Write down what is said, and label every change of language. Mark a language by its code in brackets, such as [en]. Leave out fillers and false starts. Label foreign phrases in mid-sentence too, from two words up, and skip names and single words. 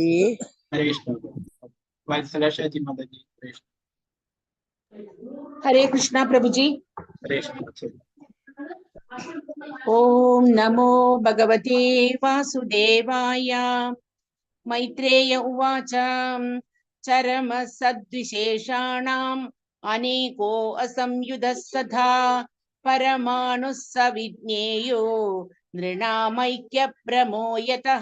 [ml] ഹരേ കൃഷ്ണ. വത്സല ഷാജി മാതാജി. ഹരേ കൃഷ്ണ. ഹരേ കൃഷ്ണ പ്രഭുജി. ഹരേ കൃഷ്ണ. ചൊല്ലു. [sa] ഓം നമോ ഭഗവതേ വാസുദേവായ. മൈത്രേയ ഉവാച चरमसद्विशेषाणाम् अनेको असंयुधः सदा परमाणुः स विज्ञेयो नृणामैक्यभ्रमो यतः।